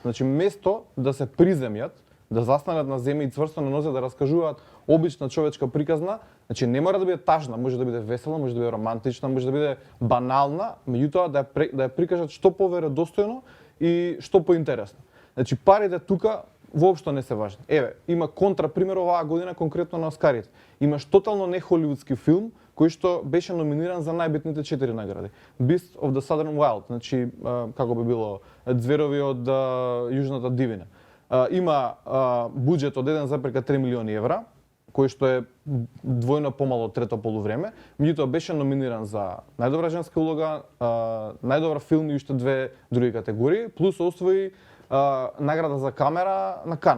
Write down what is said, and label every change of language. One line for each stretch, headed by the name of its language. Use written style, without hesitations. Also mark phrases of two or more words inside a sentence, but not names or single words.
Macedonian: Значи, место да се приземјат, да застанат на земја и цврсто на нозе да раскажуваат обична човечка приказна, значи не мора да биде тажна, може да биде весела, може да биде романтична, може да биде банална, меѓутоа да ја прикажат што поверодостојно и што поинтересно. Значи, парите тука воопшто не се важни. Еве, има контрапример оваа година конкретно на Оскарите. Имаш тотално не холивудски филм кој што беше номиниран за најбитните 4 награди. Beast of the Southern Wild, значи како би било Зверови од Јужната дивина. Има буџет од 1,3 милиони евра, кој што е двојно помало од трето полувреме, меѓутоа беше номиниран за најдобра женска улога, најдобар филм и уште две други категории, плюс освои награда за камера на Кан.